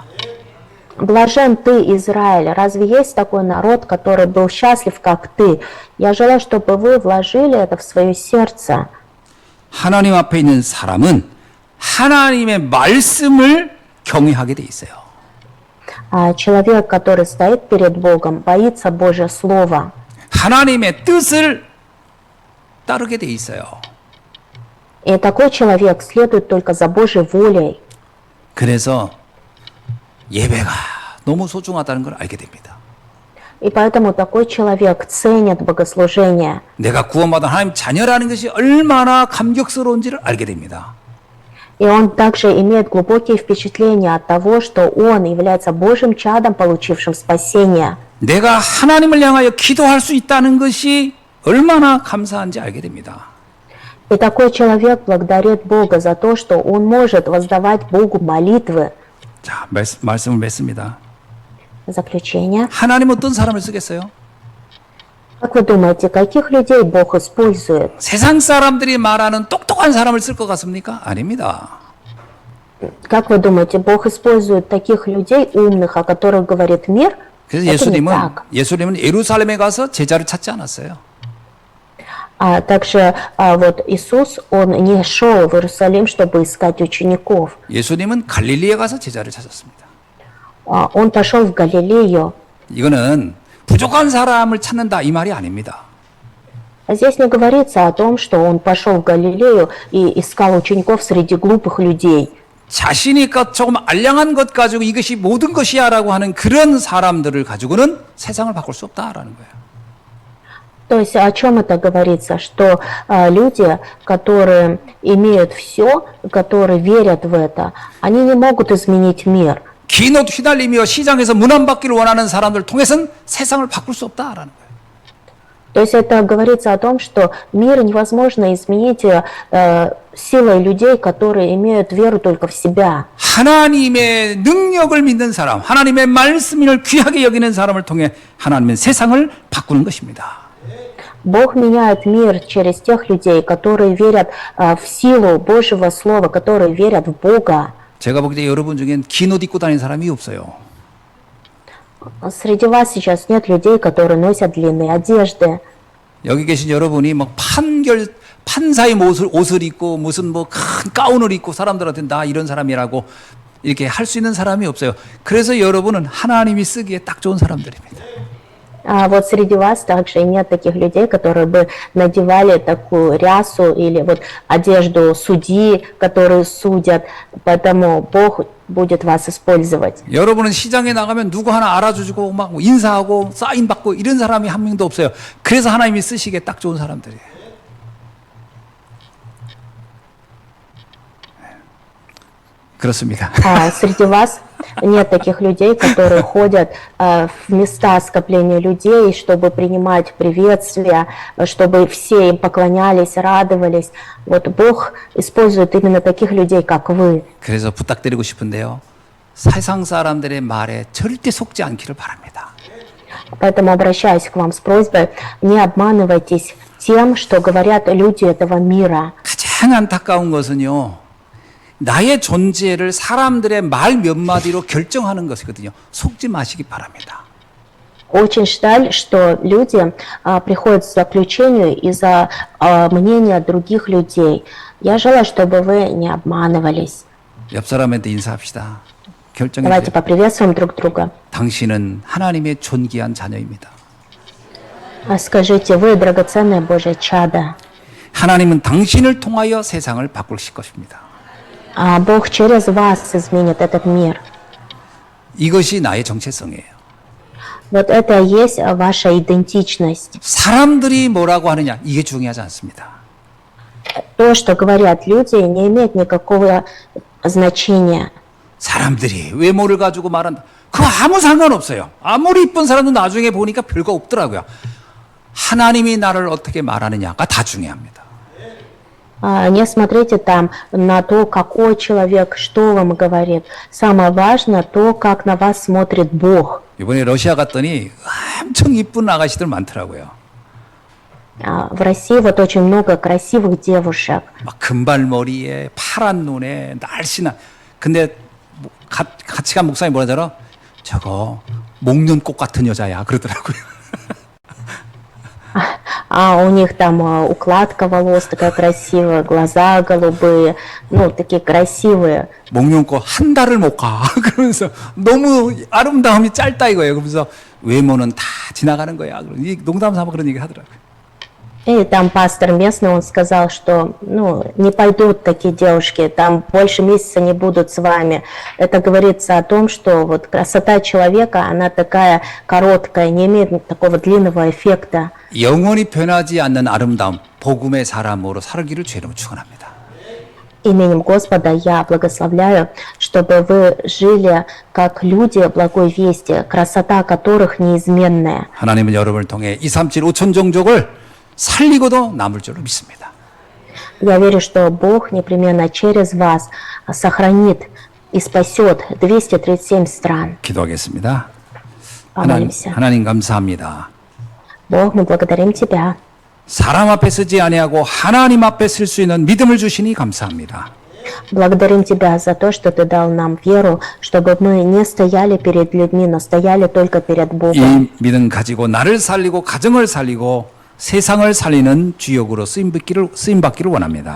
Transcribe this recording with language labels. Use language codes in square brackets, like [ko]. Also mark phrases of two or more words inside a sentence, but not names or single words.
[ru] Блажен ты, Израиль. Разве есть такой народ, который был счастлив, как ты? Я желаю, чтобы вы вложили это в свое сердце. [ko] 하나님 앞에 있는 사람은 하나님의 말씀을 경외하게 돼 있어요. [ru] А человек, который стоит перед Богом, боится Божье Слово. [ko] 하나님의 뜻을 따르게 돼 있어요. [ru] И такой человек следует только за Божьей волей. [ko] 그래서 예배가 너무 소중하다는 걸 알게 됩니다. [ru] И поэтому такой человек ценит богослужение. [ko] 내가 구원받은 하나님 자녀라는 것이 얼마나 감격스러운지를 알게 됩니다. [ru] И он также имеет глубокие впечатления от того, что он является Божьим чадом, получившим спасение. [ko] 내가 하나님을 향하여 기도할 수 있다는 것이 얼마나 감사한지 알게 됩니다. [ru] И такой человек благодарит Бога за то, что он может воздавать Богу молитвы. [ko] 자, 말씀을 맺습니다. [ru] Заключение. [ko] 하나님 어떤 사람을 쓰겠어요? [ru] Как вы думаете, каких людей Бог использует? [ko] 세상 사람들이 말하는 똑똑한 사람을 쓸 것 같습니까? 아닙니다. [ru] Как вы думаете, Бог использует таких людей умных, о которых говорит мир? [ko] 그래서 [ru] Это не так. [ko] 예수님은 예루살렘에 가서 제자를 찾지 않았어요. [ru] А также вот Иисус, он не шел в Иерусалим, чтобы искать учеников. [ko] 예수님은 갈릴리에 가서 제자를 찾았습니다. [ru] Он пошел в Галилею. [ko] 이거는 부족한 사람을 찾는다 이 말이 아닙니다. [ru] Здесь не говорится о том, что он пошел в Галилею и искал учеников среди глупых людей. [ko] 자신이 조금 알량한 것 가지고 이것이 모든 것이야라고 하는 그런 사람들을 가지고는 세상을 바꿀 수 없다라는 거예요. [ru] То есть о чем это говорится? Что люди, которые имеют все, которые верят в это, они не могут изменить мир. [ko] 긴 옷 휘날리며 시장에서 문안받기를 원하는 사람들 통해서는 세상을 바꿀 수 없다라는 거예요. [ru] То есть это говорится о том, что мир невозможно изменить силой людей, которые имеют веру только в себя. [ko] 하나님의 능력을 믿는 사람, 하나님의 말씀을 귀하게 여기는 사람을 통해 하나님은 세상을 바꾸는 것입니다. [ru] Бог меняет мир через тех людей, которые верят в силу Божьего Слова, которые верят в Бога. [ko] 제가 보기에 여러분 중엔 긴 옷 입고 다니는 사람이 없어요. [ru] Среди вас сейчас нет людей, которые носят длинные одежды. [ko] 여기 계신 여러분이 막 판사의 옷을 입고 무슨 뭐 큰 가운을 입고 사람들한테 나 이런 사람이라고 이렇게 할 수 있는 사람이 없어요. 그래서 여러분은 하나님이 쓰기에 딱 좋은 사람들입니다. [ru] А вот среди вас также нет таких людей, которые бы надевали такую рясу или вот одежду судьи, которые судят, поэтому Бог будет вас использовать. [ko] 여러분은 시장에 나가면 누구 하나 알아주고 막 인사하고 사인 받고 이런 사람이 한 명도 없어요. 그래서 하나님이 쓰시기에 딱 좋은 사람들이에요. 그렇습니다. [ru] А среди вас нет таких людей, которые ходят в места скопления людей, чтобы принимать приветствия, чтобы все им поклонялись, радовались. Вот Бог использует именно таких людей, как вы. [ko] 그래서 부탁드리고 싶은데요. 세상 사람들의 말에 절대 속지 않기를 바랍니다. [ru] Поэтому обращаюсь к вам с просьбой, не обманывайтесь тем, что говорят люди этого мира. [ko] 가장 안타까운 것은요. 나의 존재를 사람들의 말 몇 마디로 결정하는 것이거든요. 속지 마시기 바랍니다. [ru] Очень жаль, что люди приходят к заключению из-за мнения других людей. Я желаю, чтобы вы не обманывались. [ko] 옆 사람한테 인사합시다. [ru] Давайте [ko] 결정해주세요. [ru] поприветствуем друг друга. [ko] 당신은 하나님의 존귀한 자녀입니다. [ru] Скажите, вы драгоценное Божье чадо. [ko] 하나님은 당신을 통하여 세상을 바꾸실 것입니다. [ru] А Бог через вас изменит этот мир. [ko] 이것이 나의 정체성이에요. [ru] Вот это и есть ваша идентичность. [ko] 사람들이 뭐라고 하느냐 이게 중요하지 않습니다. [ru] То, что говорят люди, не имеет никакого значения. [ko] 사람들이 외모를 가지고 말한다. 그거 아무 상관없어요. 아무리 이쁜 사람도 나중에 보니까 별거 없더라고요. 하나님이 나를 어떻게 말하느냐가 다 중요합니다. [ru] Не смотрите там на то, какой человек, что вам говорит. Самое важное то, как на вас смотрит Бог. [ko] 이번에 러시아 갔더니 엄청 이쁜 아가씨들 많더라고요. [ru] В России вот очень много красивых девушек. [ko] 막 금발머리에 파란 눈에 날씬한. 근데 같이 간 목사님 뭐라 하더라? 저거 목련꽃 같은 여자야 그러더라고요. [ru] А у них там укладка волос такая красивая, глаза голубые, ну, такие красивые. [ko] 목련꽃 한 달을 못 가. 그러면서 너무 아름다움이 짧다 이거예요. 그러면서 외모는 다 지나가는 거야. 이 농담 삼아 그런 얘기 하더라고요. [ru] И там пастор местный, он сказал, что, ну, не пойдут такие девушки, там больше месяца не будут с вами. Это говорится о том, что вот красота человека, она такая короткая, не имеет такого длинного эффекта. [ko] 영원히 변하지 않는 아름다움, 복음의 사람으로 살기를 주의로 축원합니다. [ru] Именем Господа я благословляю, чтобы вы жили как люди благой вести, красота которых неизменная. [ko] 하나님은 여러분을 통해 237 5천 종족을 살리고도 남을 줄로 믿습니다. [ru] Я верю, что Бог непременно через вас сохранит и спасет 237 стран. [ko] 기도하겠습니다. [ru] Помолимся. [ko] 하나님 감사합니다. [ru] Бог, мы благодарим Тебя. [ko] 사람 앞에 서지 아니하고 하나님 앞에 설 수 있는 믿음을 주시니 감사합니다. [ru] Благодарим Тебя за то, что Ты дал нам веру, чтобы мы не стояли перед людьми, но стояли только перед Богом. [ko] 이 믿음 가지고 나를 살리고 가정을 살리고 세상을 살리는 주역으로 쓰임받기를 원합니다.